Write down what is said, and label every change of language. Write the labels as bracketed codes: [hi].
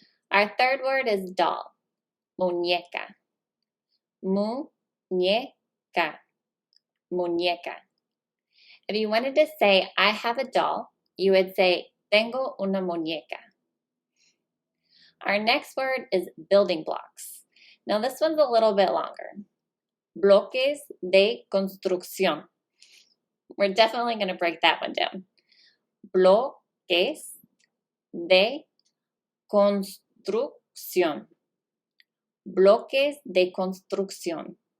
[en] Our third word is doll. Muñeca. Muñeca. Muñeca. If you wanted to say, I have a doll, you would say, [es] tengo una muñeca. [en] Our next word is building blocks. Now this one's a little bit longer. [es] Bloques de construcción. [en] We're definitely going to break that one down. [es] Bloques de construcción. Bloques de construcción.